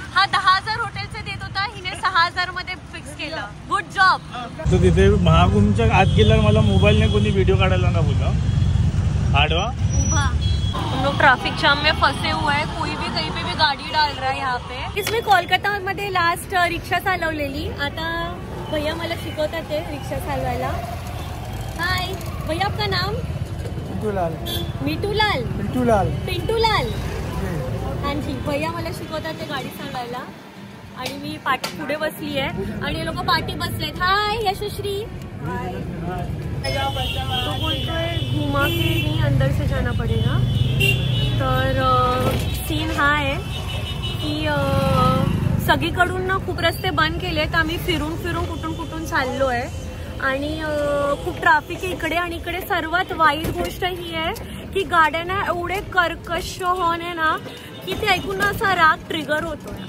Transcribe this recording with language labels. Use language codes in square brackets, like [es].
[mr] हा 10,000 हॉटेलचे देत होता, हिने 6000 मध्ये फिक्स केलं. [en] Good job. [mr] तो तिथे महाकुंभच्या आत गेल्यावर मला मोबाईलने कोणी व्हिडिओ काढायला ना बोला. आडवा [hi] हम लोग ट्रैफिक जाम में फंसे हुए हैं. कोई भी कहीं पे भी गाड़ी डाल रहा है यहाँ पे. [mr] इसमें कोलकाता मध्ये लास्ट रिक्षा चालवलेली. आता भैया मला शिकवतात ते रिक्षा चालवायला. [hi] हाय भैया, आपका नाम? मिठूलाल. [mr] मिठूलाल. पिंटूलाल. [hi] हाँ जी, [mr] भैया मला शिकवतात ते गाडी चालवायला. आणि मी पाठी पुढे बसली आहे आणि हे लोक पाठी बसलेत. [en] Hi Yashashree. [mr] तो बोलतोय [hi] घुमा के नहीं अंदर से जाना पडेगा. [mr] तर सीन हा आहे की सगळीकडून ना खूप रस्ते बंद केलेत. आम्ही फिरून फिरून कुठून चाललो आहे आणि खूप ट्रॅफिक आहे इकडे. आणि इकडे सर्वात वाईट गोष्ट ही आहे की गाड्यांना एवढे कर्कश हॉर्न आहे ना की ते ऐकून ना असा राग ट्रिगर होतोय.